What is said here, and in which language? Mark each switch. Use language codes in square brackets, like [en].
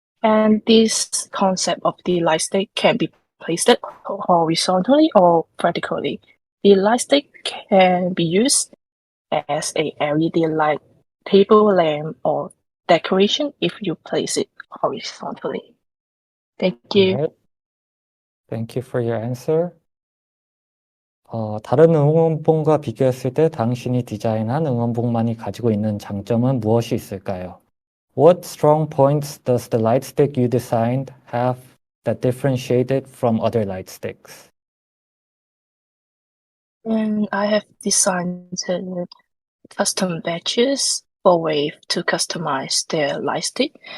[en] And this concept of the lightstick can be placed horizontally or vertically. The lightstick can be used as a LED light table lamp or decoration if you place it horizontally. Thank you. Right. Thank you for your answer. [ko] 다른 응원봉과 비교했을 때 당신이 디자인한 응원봉만이 가지고 있는 장점은 무엇이 있을까요? [en] What strong points does the light stick you designed have that differentiate it from other light sticks? And I have designed custom badges for Wave to customize their light stick.